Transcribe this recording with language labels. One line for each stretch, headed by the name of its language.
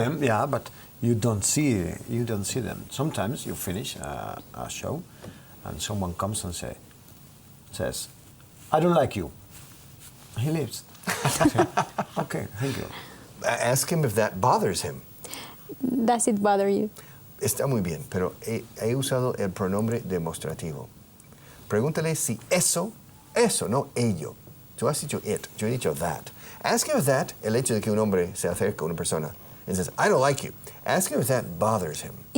English: them, yeah, but you don't see them. Sometimes you finish a show, and someone comes and says, "I don't like you." He leaves. I say, okay, thank you. Ask him if that bothers him. Does it bother you?
Spanish: Está muy bien, pero he usado el pronombre demostrativo. Pregúntale si eso, no ello. Tú has dicho it, yo he dicho that.
English: Ask him if that,
Spanish: el hecho de que un hombre se acerca a una persona
English: and says, I don't like you. Ask him if that bothers him.